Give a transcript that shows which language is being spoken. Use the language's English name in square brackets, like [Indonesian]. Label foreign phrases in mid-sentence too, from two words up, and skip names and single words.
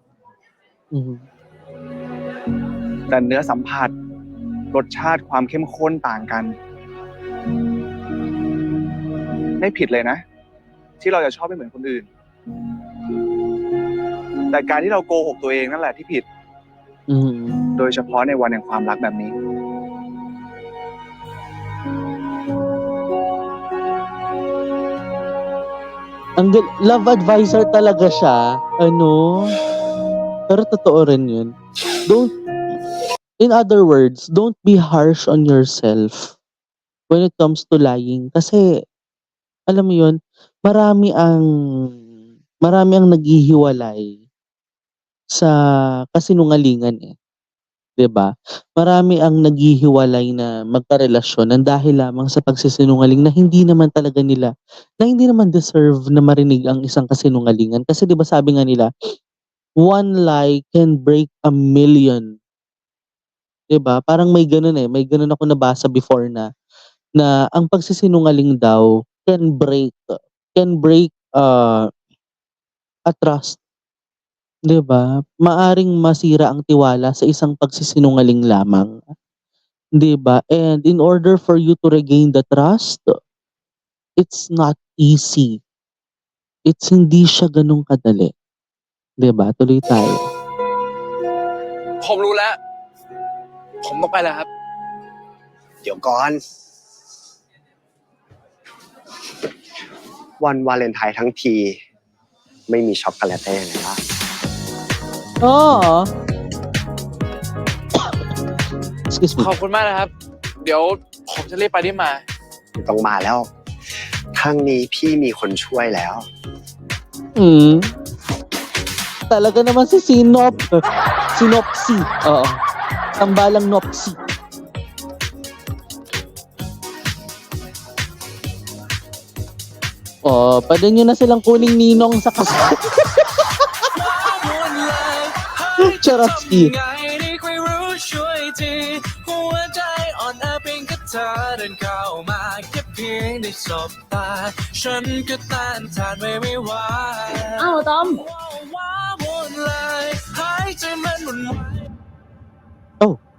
[Thai] แต่เนื้อสัมผัสรสชาติความเข้มข้นต่างกัน ไม่ผิดเลยนะ ที่เราจะชอบไม่เหมือนคนอื่น แต่การที่เราโกหกตัวเองนั่นแหละที่ผิด โดยเฉพาะในวันแห่งความรักแบบนี้ [English] Love advisor [Filipino] talaga siya. Pero totoo rin yun. [English] In other words, don't be harsh on yourself when it comes to lying. [Filipino] Kasi Alam mo yun, marami ang marami ang naghihiwalay sa kasinungalingan, eh, 'di ba? Marami ang naghihiwalay na magkarelasyon ng dahil lamang sa pagsisinungaling na hindi naman deserve na marinig ang isang kasinungalingan. Kasi 'di ba sabi nga nila, [English] "One lie can break a million." [Filipino] 'Di ba? Parang may gano'n, eh, may gano'n ako nabasa before na ang pagsisinungaling daw [English] can break a trust, [Filipino] 'di ba? Maaring masira ang tiwala sa isang pagsisinungaling lamang, 'di ba? [English] And in order for you to regain the trust, it's not easy. [Filipino] Hindi siya gano'n kadali, 'di ba? Tuloy tayo. [Thai] ผมรู้แล้ว ผมต้องไปแล้วครับ เดี๋ยวก่อน วันวาเลนไทน์ทั้งที ไม่มีช็อกโกแลตได้ยังไงล่ะ [English] Oo. Excuse me. [Thai] ขอบคุณมากนะครับ เดี๋ยวผมจะรีบไปที่มา ไม่ต้องมาแล้วทางนี้พี่มีคนช่วยแล้ว [Filipino] Talaga naman si Sinop. Sinopsi, oo. Tambalang Nopsi. Oh, pwede nyo na silang kuning ninong sa kasal. Charotski. [Thai] ไงนี่ใครรู้ช่วยทีหัวใจอ่อนแอเพียงแค่เธอเดินเข้ามาแค่เพียงได้สบตาฉันก็ต้านทานไม่ไหว อ้าวตอม ว้าวุ่นเลยหายใจมันหมุนไหว Oh,